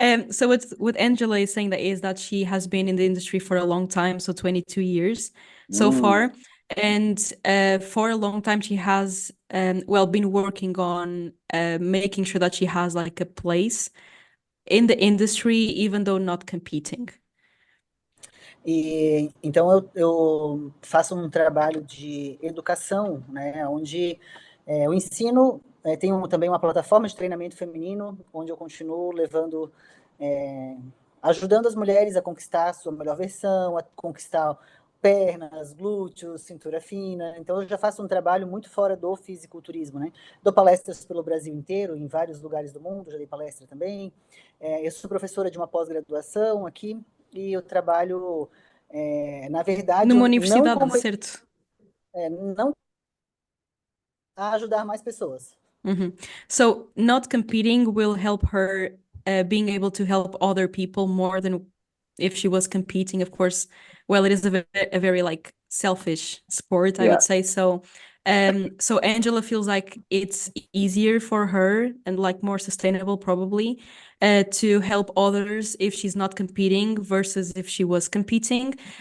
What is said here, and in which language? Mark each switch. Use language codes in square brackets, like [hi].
[en] So what Angela is saying is that she has been in the industry for a long time, so 22 years so far. And for a long time, she has, been working on making sure that she has like a place in the industry, even though not competing. [pt] E então eu faço um trabalho de educação, né, onde eu ensino, tenho também uma plataforma de treinamento feminino, onde eu continuo levando, ajudando as mulheres a conquistar a sua melhor versão, a conquistar pernas, glúteos, cintura fina. Então eu já faço um trabalho muito fora do fisiculturismo, né? Dou palestras pelo Brasil inteiro, em vários lugares do mundo, já dei palestra também. Eu sou professora de uma pós-graduação aqui, e eu trabalho, na verdade, Numa universidade, certo? não a ajudar mais pessoas. [en] So not competing will help her being able to help other people more than if she was competing. Of course, well, it is a very like selfish sport, I would say. So so Angela feels like it's easier for her and like more sustainable probably to help others if she's not competing versus if she was competing.